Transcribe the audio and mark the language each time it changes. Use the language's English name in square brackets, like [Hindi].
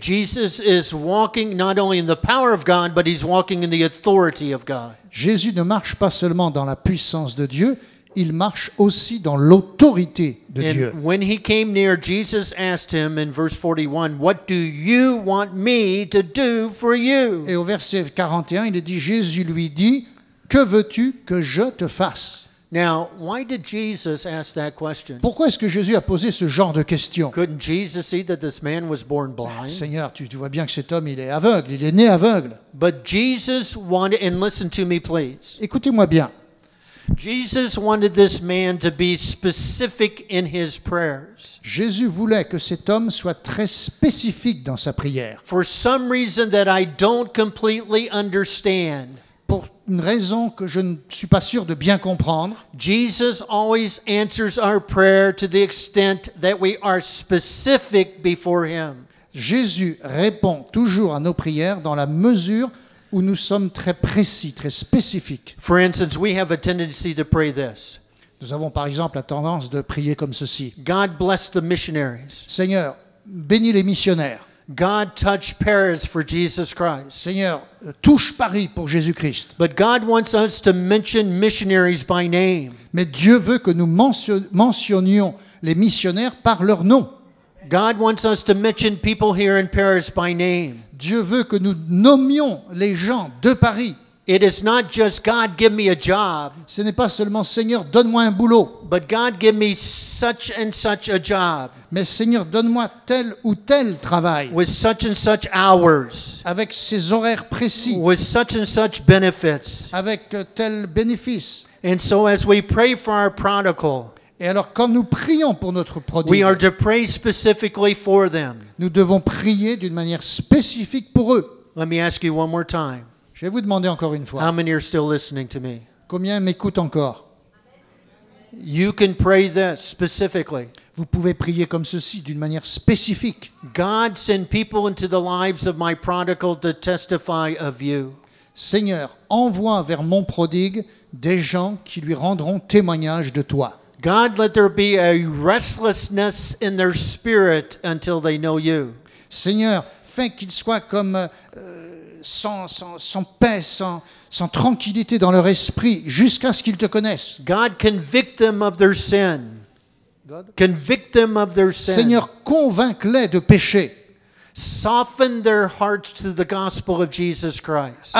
[English] Jesus is walking not only in the power of God, but he's walking in the authority of God. [French] Jésus ne marche pas seulement dans la puissance de Dieu, il marche aussi dans l'autorité de Dieu. [English] And when he came near, Jesus asked him in verse 41, "What do you want me to do for you?" [French] Et au verset 41, il est dit, Jésus lui dit, « Que veux-tu que je te fasse ?» [English] Now, why did Jesus ask that question? [French] Pourquoi est-ce que Jésus a posé ce genre de question? [English] Couldn't Jesus see that this man was born blind? [French] Seigneur, tu vois bien que cet homme, il est aveugle, il est né aveugle. [English] But Jesus wanted, and listen to me please, [French] Écoutez-moi bien. [English] Jesus wanted this man to be specific in his prayers. [French] Jésus voulait que cet homme soit très spécifique dans sa prière. [English] For some reason that I don't completely understand, [French] Pour une raison que je ne suis pas sûr de bien comprendre, [English] Jesus always answers our prayer to the extent that we are specific before him. [French] Jésus répond toujours à nos prières dans la mesure où nous sommes très précis, très spécifiques. [English] For instance, we have a tendency to pray this. [French] Nous avons par exemple la tendance de prier comme ceci. [English] God bless the missionaries. [French] Seigneur, bénis les missionnaires. [English] God touch Paris for Jesus Christ. [French] Seigneur, touche Paris pour Jésus-Christ. [English] But God wants us to mention missionaries by name. [French] Mais Dieu veut que nous mentionnions les missionnaires par leur nom. [English] God wants us to mention people here in Paris by name. [French] Dieu veut que nous nommions les gens de Paris. [English] It is not just God give me a job, [French] Ce n'est pas seulement Seigneur, donne-moi un boulot, [English] but God give me such and such a job [French] mais Seigneur, donne-moi tel ou tel travail [English] with such and such hours, [French] avec ces horaires précis, [English] with such and such benefits. [French] avec tel bénéfice. [English] And so as we pray for our prodigal, [French] Et alors quand nous prions pour notre [English] we are [French] prodigue, [English] to pray specifically for them. [French] nous devons prier d'une manière spécifique pour eux. [English] Let me ask you one more time. [French] Je vais vous demander encore une [English] How [French] fois, [English] many are still listening to me? [French] combien m'écoutent encore? [English] You can pray this specifically. [French] Vous pouvez prier comme ceci, d'une manière spécifique. [English] God, send people into the lives of my prodigal to testify of you. [French] Seigneur, envoie vers mon prodigue des gens qui lui rendront témoignage de toi. [English] God, let there be a restlessness in their spirit until they know you. [French] Seigneur, fais qu'ils soient comme sans paix, sans tranquillité dans leur esprit, jusqu'à ce qu'ils te connaissent. [English] God, convict them of their sin. Convict them of their sin. [French] Seigneur, convainc-les de péché. [English] Soften their hearts to the gospel of Jesus Christ.